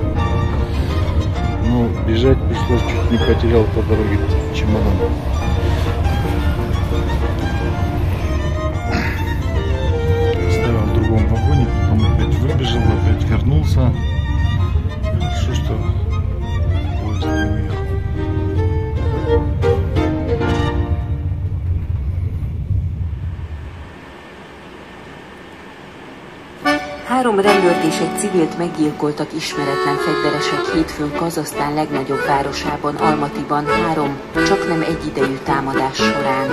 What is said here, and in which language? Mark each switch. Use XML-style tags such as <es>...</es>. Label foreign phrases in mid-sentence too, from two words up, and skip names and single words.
<ru>Но бежать пришлось, чуть не потерял по дороге чемодан. В другом вагоне, потом опять выбежал, опять вернулся. Хорошо, что поезд не уехал.</ru> <hu>Három rendőrt és egy civilt meggyilkoltak ismeretlen fegyveresek hétfőn Kazahsztán legnagyobb városában, Almatiban 3 csaknem egyidejű támadás során.</hu>